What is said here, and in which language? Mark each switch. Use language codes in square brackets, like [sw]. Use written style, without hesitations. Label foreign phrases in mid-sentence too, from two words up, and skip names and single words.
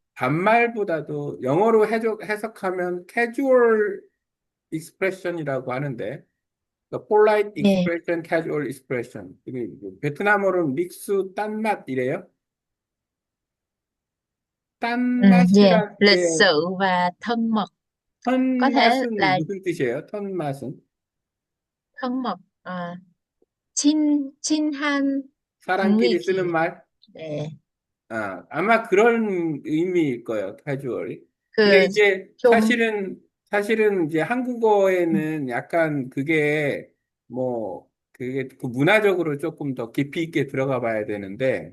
[ko] 반말보다도 영어로 해석하면 [en] casual expression [ko] 이라고 하는데, 그러니까 polite 예, [en] expression, casual expression. [ko] 이게 베트남어로는 믹스 딴맛이래요. 예. 딴맛이란 [vi] lịch [ko] 게 [vi] sự và thân mật. Có thể [ko] 턴맛은 [vi] là [ko] 무슨 뜻이에요? 턴맛은 [vi] thân mật, [ko] 친한 사람끼리 쓰는 분위기. 말? 네, 아마 그런 의미일 거예요. 캐주얼이. 근데 그, 이제 좀, 사실은 이제 한국어에는 약간 그게 뭐 그게 그 문화적으로 조금 더 깊이 있게 들어가 봐야 되는데